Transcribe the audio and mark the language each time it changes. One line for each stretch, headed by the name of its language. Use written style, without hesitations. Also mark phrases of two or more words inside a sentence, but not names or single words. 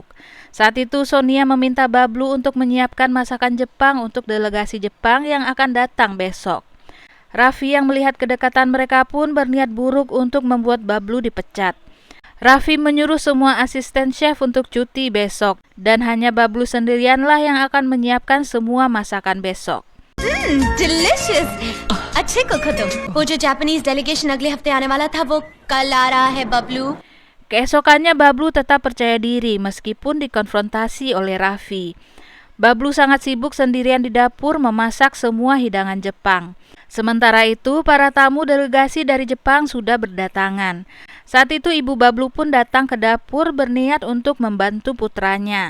Indonesian: Saat itu Sonia meminta Bablu untuk menyiapkan masakan Jepang untuk delegasi Jepang yang akan datang besok. Raffi yang melihat kedekatan mereka pun berniat buruk untuk membuat Bablu dipecat. Raffi menyuruh semua asisten chef untuk cuti besok dan hanya Bablu sendirianlah yang akan menyiapkan semua masakan besok.
Hindi: डिलिशियस। अच्छे कुक हो तुम। वो जो
English: Japanese delegation
Hindi: अगले हफ्ते आने वाला था वो कल आ रहा है बबलू।
Indonesian: Keesokannya Bablu tetap percaya diri meskipun dikonfrontasi oleh Raffi. Bablu sangat sibuk sendirian di dapur memasak semua hidangan Jepang. Sementara itu, para tamu delegasi dari Jepang sudah berdatangan. Saat itu ibu Bablu pun datang ke dapur berniat untuk membantu putranya.